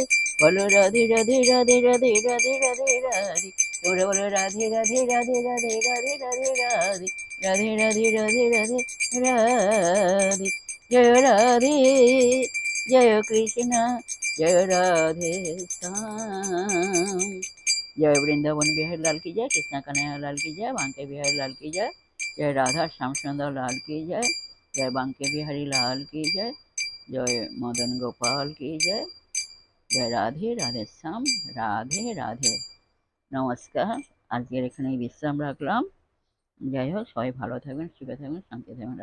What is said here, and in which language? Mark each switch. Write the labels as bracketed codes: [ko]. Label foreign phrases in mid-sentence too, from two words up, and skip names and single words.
[bn] বলো রাধে রাধে রাধে রাধে রাধে রাধে রাধে। তোমরা বলো রাধে রাধে রাধে রাধে রাধে রাধে রাধে রাধে রাধে রাধে রাধে রাধে। জয় রাধে, জয় কৃষ্ণ, জয় রাধে শ্যাম। [hi] जय वृंदावन बिहारी लाल की जय, कृष्णा कन्हैया लाल की जय, बांके बिहारी लाल की जय, जय राधा श्याम सुंदर लाल की जय, जय बांके बिहारी लाल की जय, जय मदन गोपाल की जय, जय राधे राधे श्याम। [bn] राधे राधे। নমস্কার। আজকের এখানেই বিশ্রাম রাখলাম। যাই হোক, সবাই ভালো থাকবেন, সুখে থাকবেন, শান্তি থাকবেন।